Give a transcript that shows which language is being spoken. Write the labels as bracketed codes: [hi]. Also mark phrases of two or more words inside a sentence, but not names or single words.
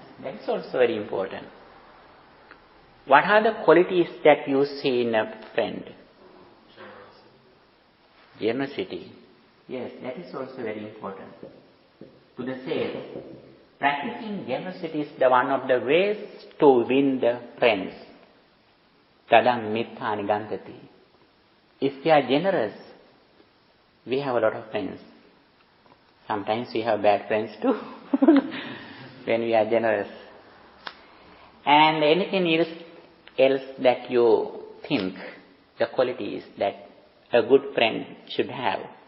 [en] That is also very important. What are the qualities that you see in a friend? Generosity. Yes, that is also very important. Buddha says, practicing generosity is the one of the ways to win the friends. [pi] Tadam mithani gantati. [en] If we are generous, we have a lot of friends. Sometimes we have bad friends too when we are generous. And anything else that you think, the qualities that a good friend should have?